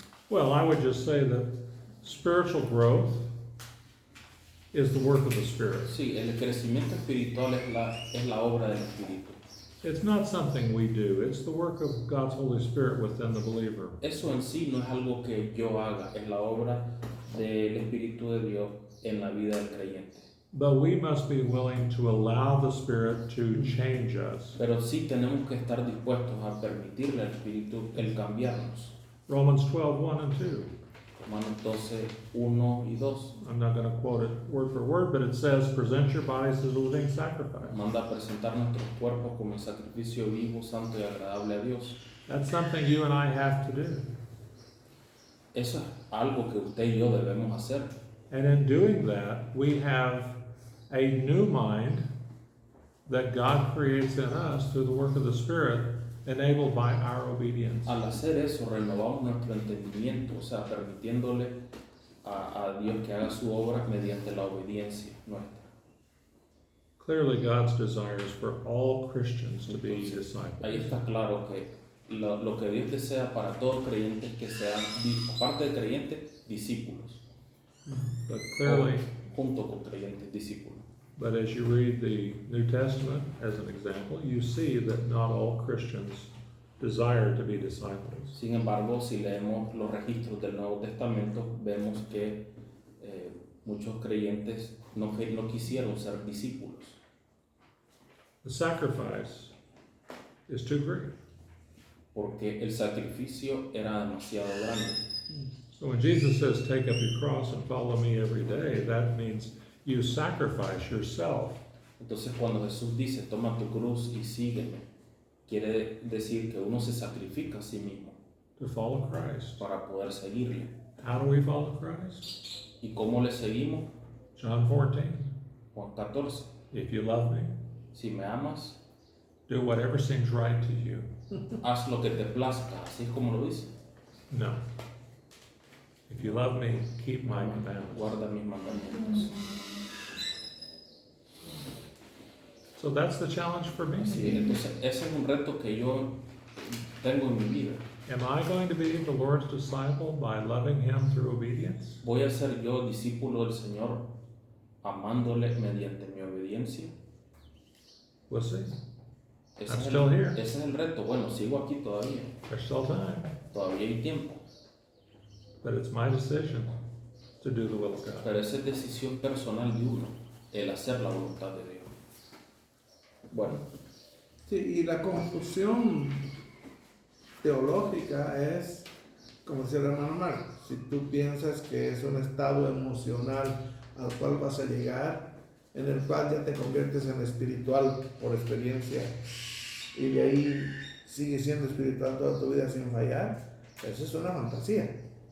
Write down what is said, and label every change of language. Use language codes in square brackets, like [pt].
[en] Well, I would just say that spiritual growth is the work of the Spirit. [es] Sí, el crecimiento espiritual es la obra del Espíritu. [en] It's not something we do, it's the work of God's Holy Spirit within the believer. [es] Eso en sí no es algo que yo haga, es la obra del Espíritu de Dios en la vida del creyente. [en] But we must be willing to allow the Spirit to change us. [es] Pero sí tenemos que estar dispuestos a permitirle al Espíritu el cambiarnos. [en] Romans 12:1 and 2. [es] Romanos 12, 1 y 2. [en] I'm not going to quote it word for word, but it says, present your bodies as a living sacrifice. [es] Manda a presentar nuestros cuerpos como un sacrificio vivo, santo y agradable a Dios. [en] That's something you and I have to do. [es] Eso es algo que usted y yo debemos hacer. [en] And in doing that, we have a new mind that God creates in us through the work of the Spirit, enabled by our obedience. [es] Al hacer eso, renovamos nuestro entendimiento, o sea, permitiéndole a Dios que haga su obra mediante la obediencia nuestra. [en] Clearly, God's desire is for all Christians to be [es] Ahí [en] disciples. [es] está claro que lo que Dios desea para todos creyentes es que sean, aparte de creyentes, discípulos. [en] But clearly, [es] Junto con creyentes, discípulos. [en] but as you read the New Testament, as an example, you see that not all Christians desire to be disciples. [es] Sin embargo, si leemos los registros del Nuevo Testamento, vemos que muchos creyentes no quisieron ser discípulos. [en] The sacrifice is too great. [es] Porque el sacrificio era demasiado grande. [en] So when Jesus says, take up your cross and follow me every day, that means you sacrifice yourself. [es] Entonces cuando Jesús dice, toma tu cruz y sígueme, quiere decir que uno se sacrifica a sí mismo [en] To follow Christ. [es] para poder seguirle. [en] How do we follow Christ? [es] ¿Y cómo le seguimos? [en] John 14. [es] Juan 14. [en] If you love me, [es] Si me amas, [en] do whatever seems right to you. [es] haz lo que te plazca, así es como lo dice. No. [en] If you love me, keep my commandments. [es] Guarda mis mandamientos. [en] So that's the challenge for me. [es] Sí, entonces ese es un reto que yo tengo en mi vida. [en] Am I going to be the Lord's disciple by loving Him through obedience? [es] ¿Voy a ser yo discípulo del Señor amándole mediante mi obediencia? [en] We'll see. [es] Ese [en] I'm [es] es [en] still here. [es] Ese es el reto. Bueno, sigo aquí todavía. [en] There's still time. [es] Todavía hay tiempo. [en] But it's my decision to do the will of God. [es] Pero esa es decisión personal de uno, el hacer la voluntad de Dios. Bueno, Sí, y la confusión teológica es, como decía el hermano Marcos, si tú piensas que es un estado emocional al cual vas a llegar, en el cual ya te conviertes en espiritual por experiencia y de ahí sigues siendo espiritual toda tu vida sin fallar, eso es una fantasía.